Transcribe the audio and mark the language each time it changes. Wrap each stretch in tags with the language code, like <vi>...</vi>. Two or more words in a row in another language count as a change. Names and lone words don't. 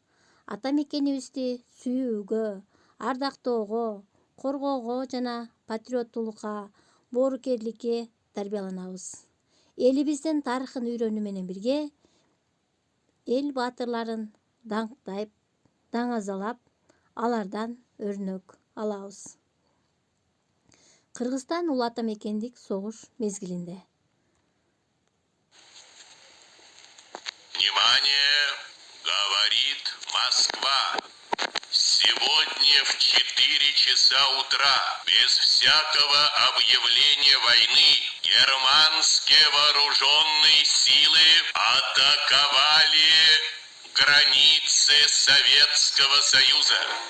<ky>Ата мекенибизди сүйүүгө, ардактоого, коргоого жана патриоттуулукка, боорукерликке тарбияланабыз. Элибиздин тарыхын үйрөнүү менен бирге эл баатырларын даңктайып, даңазалап, алардан өрнөк алабыз. Кыргызстан улуу ата мекендик согуш мезгилинде.</ky> <ru>Внимание, говорит Москва. Сегодня в 4 часа утра, без всякого объявления войны, германские вооруженные силы атаковали границы Советского Союза.</ru>